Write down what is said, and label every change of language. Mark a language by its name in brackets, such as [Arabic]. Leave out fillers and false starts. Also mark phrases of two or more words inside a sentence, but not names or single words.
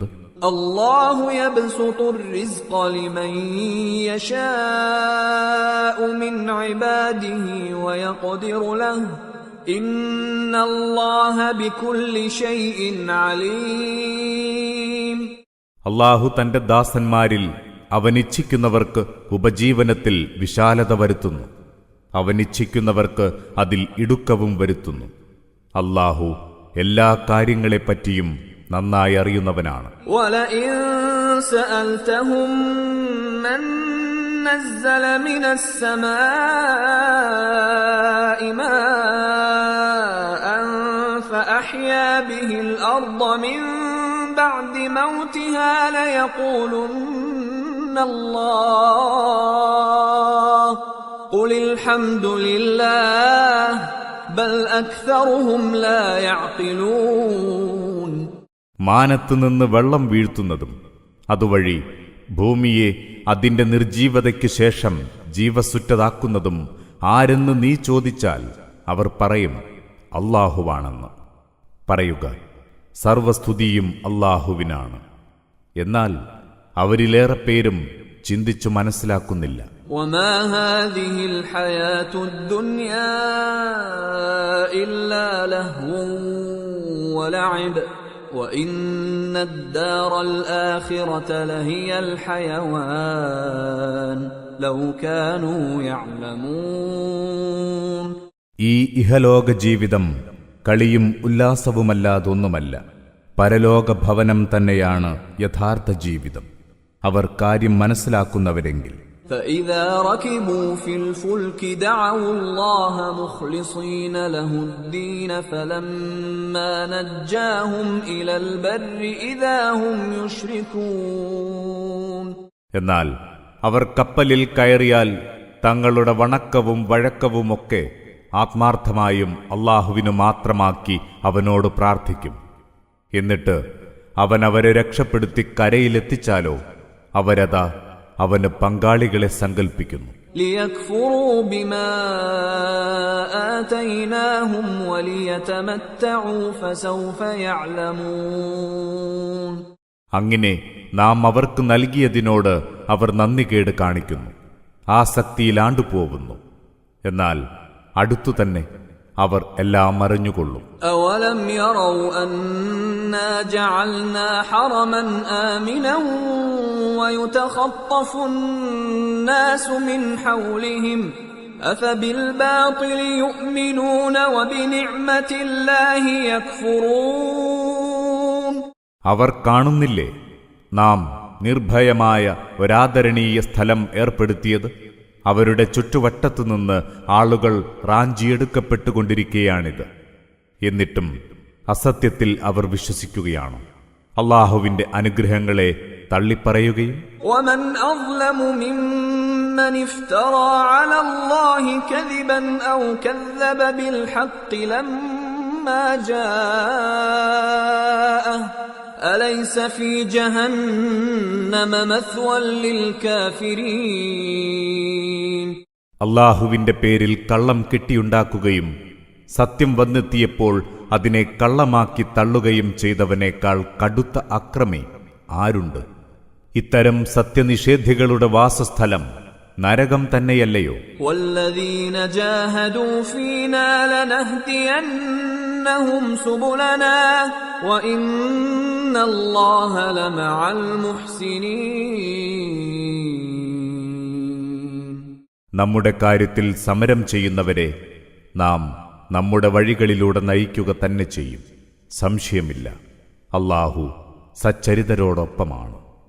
[Arabic] الله يبسط الرزق لمن يشاء من عباده ويقدر له إن الله بكل شيء عليم. [Malayalam] അല്ലാഹു തന്റെ ദാസന്മാരിൽ അവനിച്ഛിക്കുന്നവർക്ക് ഉപജീവനത്തിൽ വിശാലത വരുത്തുന്നു. അവനിച്ഛിക്കുന്നവർക്ക് അതിൽ ഇടുക്കവും വരുത്തുന്നു. അല്ലാഹു എല്ലാ കാര്യങ്ങളെപ്പറ്റിയും നന്നായി അറിയുന്നവനാണ്. [Arabic] وَلَئِن سَأَلْتَهُم مَّن نَّزَّلَ مِنَ السَّمَاءِ مَاءً فَأَحْيَا بِهِ الْأَرْضَ مِن بَعْدِ مَوْتِهَا لَيَقُولُنَّ اللَّهُ قُلِ الْحَمْدُ لِلَّهِ بَلْ أَكْثَرُهُمْ لَا يَعْقِلُونَ. [Malayalam] മാനത്തുനിന്ന് വെള്ളം വീഴ്ത്തുന്നതും അതുവഴി ഭൂമിയെ അതിന്റെ നിർജീവതയ്ക്ക് ശേഷം ജീവസുറ്റതാക്കുന്നതും ആരെന്ന് നീ ചോദിച്ചാൽ അവർ പറയും, അല്ലാഹുവാണെന്ന്. പറയുക, സർവസ്തുതിയും അല്ലാഹുവിനാണ്. എന്നാൽ അവരിലേറെ പേരും ചിന്തിച്ചു മനസ്സിലാക്കുന്നില്ല. [Arabic] وَمَا هَذِهِ الْحَيَاةُ الدُّنْيَا إِلَّا لَهْوٌ وَلَعِبٌ وَإِنَّ الدَّارَ الْآخِرَةَ لَهِيَ الْحَيَوَانُ لَوْ كَانُوا يَعْلَمُونَ. [Malayalam] ഈ ഇഹലോക ജീവിതം കളിയും ഉല്ലാസവുമല്ലാതൊന്നുമല്ല. പരലോക ഭവനം തന്നെയാണ് യഥാർത്ഥ ജീവിതം, അവർ കാര്യം മനസ്സിലാക്കുന്നവരെങ്കിൽ. [Arabic] فَإِذَا رَكِبُوا فِي الْفُلْكِ دَعَوُا اللَّهَ مُخْلِصِينَ لَهُ الدِّينَ فَلَمَّا نَجَّاهُمْ إِلَى الْبَرِّ إِذَا هُمْ يُشْرِكُونَ. [Malayalam] എന്നാൽ അവർ കപ്പലിൽ കയറിയാൽ തങ്ങളുടെ വണക്കവും വഴക്കവുമൊക്കെ ആത്മാർത്ഥമായും അല്ലാഹുവിനു മാത്രമാക്കി അവനോട് പ്രാർത്ഥിക്കും. എന്നിട്ട് അവൻ അവരെ രക്ഷപ്പെടുത്തി കരയിലെത്തിച്ചാലോ അവരതാ അവന് പങ്കാളികളെ സങ്കൽപ്പിക്കുന്നു. [Arabic] لِيَكْفُرُوا بِمَا آتَيْنَاهُمْ وَلِيَتَمَتَّعُوا فَسَوْفَ يَعْلَمُونَ. [Malayalam] അങ്ങനെ നാം അവർക്ക് നൽകിയതിനോട് അവർ നന്ദികേട് കാണിക്കുന്നു, ആസക്തിയിലാണ്ടുപോകുന്നു. എന്നാൽ അടുത്തുതന്നെ അവർ എല്ലാം അറിഞ്ഞുകൊള്ളും. [Arabic] أَوَلَمْ يَرَوْا أَنَّا جَعَلْنَا حَرَمًا آمِنًا وَيُتَخَطَّفُ النَّاسُ مِنْ حَوْلِهِمْ أَفَبِالْبَاطِلِ يُؤْمِنُونَ وَبِنِعْمَةِ اللَّهِ يَكْفُرُونَ. [Malayalam] അവർ കാണുന്നില്ലേ നാം നിർഭയമായ ഒരാദരണീയ സ്ഥലം ഏർപ്പെടുത്തിയത്? അവരുടെ ചുറ്റുവട്ടത്തുനിന്ന് ആളുകൾ റാഞ്ചിയെടുക്കപ്പെട്ടുകൊണ്ടിരിക്കുകയാണിത്. എന്നിട്ടും അസത്യത്തിൽ അവർ വിശ്വസിക്കുകയാണ്. അല്ലാഹുവിന്റെ അനുഗ്രഹങ്ങളെ തള്ളിപ്പറയുകയും. [Arabic] وَمَنْ أَظْلَمُ مِمَّنِ افْتَرَى عَلَى اللَّهِ كَذِبًا أَوْ كَذَّبَ بِالْحَقِّ لَمَّا جَاءَهُ أَلَيْسَ فِي جَهَنَّمَ مَثْوًى لِلْكَافِرِينَ. [Malayalam] അല്ലാഹുവിന്റെ പേരിൽ കള്ളം കെട്ടിയുണ്ടാക്കുകയും സത്യം വന്നെത്തിയപ്പോൾ അതിനെ കള്ളമാക്കി തള്ളുകയും ചെയ്തവനേക്കാൾ കടുത്ത അക്രമി ആരുണ്ട്? ഇത്തരം സത്യനിഷേധികളുടെ വാസസ്ഥലം നരകം തന്നെയല്ലയോ? [Arabic] وَالَّذِينَ جَاهَدُوا فِينَا لَنَهْدِيَنَّهُمْ سُبُلَنَا وَإِنَّ اللَّهَ لَمَعَ الْمُحْسِنِينَ. [Malayalam] നമ്മുടെ കാര്യത്തിൽ സമരം ചെയ്യുന്നവരെ നാം നമ്മുടെ വഴികളിലൂടെ നയിക്കുക തന്നെ ചെയ്യും. സംശയമില്ല, അല്ലാഹു സച്ചരിതരോടൊപ്പമാണ്.